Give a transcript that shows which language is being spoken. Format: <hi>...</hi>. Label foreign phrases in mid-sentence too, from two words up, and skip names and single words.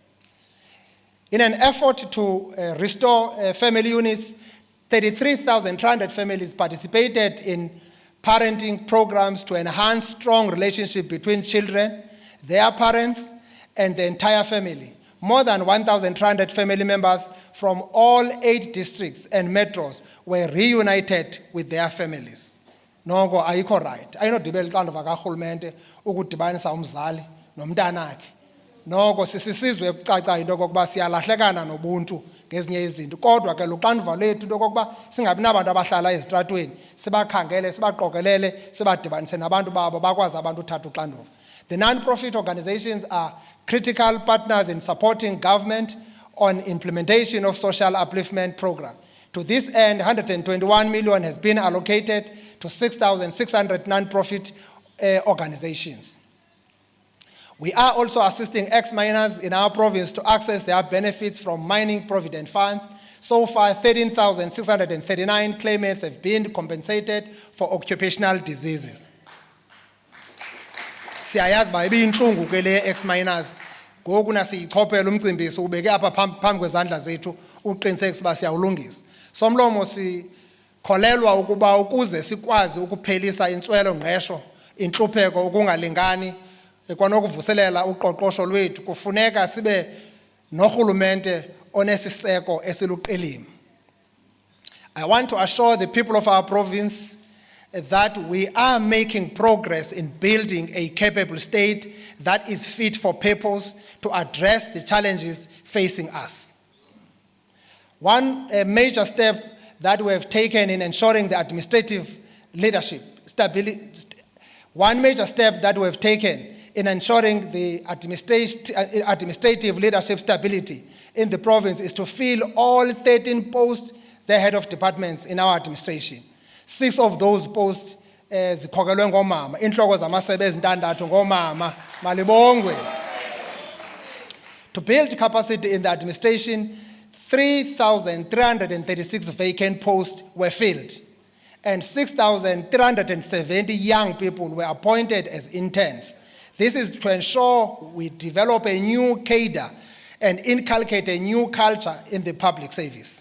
<en>In an effort to restore family units, 33,300 families participated in parenting programs to enhance strong relationship between children, their parents, and the entire family. More than 1,300 family members from all 8 districts and metros were reunited with their families.</en> <xh>Noko ayikho right. Ayinodibela ixanduva karhulumente ukudibanisa umzali nomntanakhe. Noko sisizwe ekucaca into okokuba siyalahlekana nobuntu ngezinye izinto. Kodwa ke luxanduva lethu into okokuba singabi nabantu abahlala ezitratweni, sibakhangele, sibaqokelele, sibadibanise nabantu babo bakwazi abantu uthatha uxanduva.</xh> <en>The non-profit organizations are critical partners in supporting government on implementation of social upliftment program. To this end, 121 million has been allocated to 6,600 non-profit organizations. We are also assisting ex-miners in our province to access their benefits from mining provident funds. So far, 13,639 claimants have been compensated for occupational diseases.</en> <xh>Siyayazi ba ibinhlungu ke le ex-miners ngoku nasiyichophela umcimbi ubeke apha phambi kwezandla zethu uqinisekisa ba siyawulungisa. Somlomo sikholelwa ukuba ukuze sikwazi ukuphelisa intswelo ngqesho inhlupheko ukungalingani kwanokuvuselela uqoqosho lwethu kufuneka sibe nohulumente onesiseko esiluqilima.</xh> <en>I want to assure the people of our province that we are making progress in building a capable state that is fit for purpose to address the challenges facing us. One major step that we have taken in ensuring the administrative leadership stability, one major step that we have taken in ensuring the administrative leadership stability in the province is to fill all 13 posts, the head of departments in our administration.</en> <xh>6</xh> <en>of those posts</en> <xh>zikhokelwe ngomama, inhloko zamasebenzi ntandathu ngomama, malibongwe.</xh> <en>To build capacity in the administration, 3,336 vacant posts were filled, and 6,370 young people were appointed as interns. This is to ensure we develop a new cadre and inculcate a new culture in the public service.</en>